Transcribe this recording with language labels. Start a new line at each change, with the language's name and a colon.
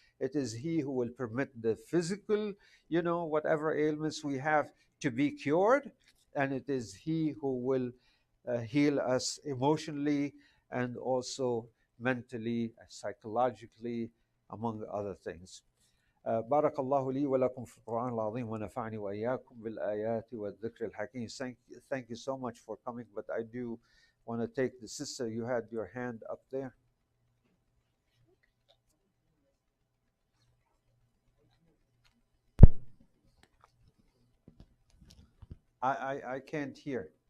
English: It is He who will permit the physical, whatever ailments we have to be cured, and it is He who will heal us emotionally and also mentally, psychologically, among other things.
Arabic: بارك الله لي ولكم في القرآن العظيم ونفعني وإياكم بالآيات والذكر الحكيم.
English: Thank you so much for coming, but I do want to take the sister. You had your hand up there. I can't hear.